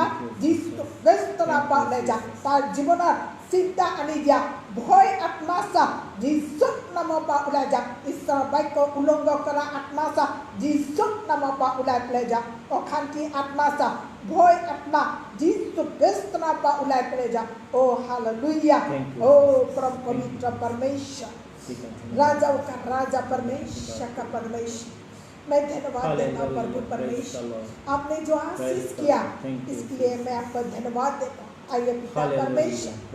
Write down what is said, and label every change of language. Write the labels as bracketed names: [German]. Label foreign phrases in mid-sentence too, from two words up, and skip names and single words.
[Assamese] যীশু খ্ৰীষ্টৰ পৰা ওলাই যা তাৰ জীৱনৰ চিন্তা আনি দিয়া ভয় আত্মা চা যীশুৰ নামৰ পৰা ওলাই যা ঈশ্বৰৰ বাক্য উলংঘ কৰা আত্মা চা যীশুৰ নামৰ পৰা ওলাই পেলাই যা অশান্তি আত্মা চা ভয় আত্মা যীশু খ্ৰীষ্টৰ পৰা ওলাই পেলাই যা [Hindi] ओ हालेलुया ओ परम पवित्र परमेश्वर राजाओं का राजा परमेश्वर का परमेश्वर मैं धन्यवाद देता हूँ प्रभु परमेश्वर आपने जो आशीष किया इसके लिए मैं आपको धन्यवाद देता हूँ आइए पिता परमेश्वर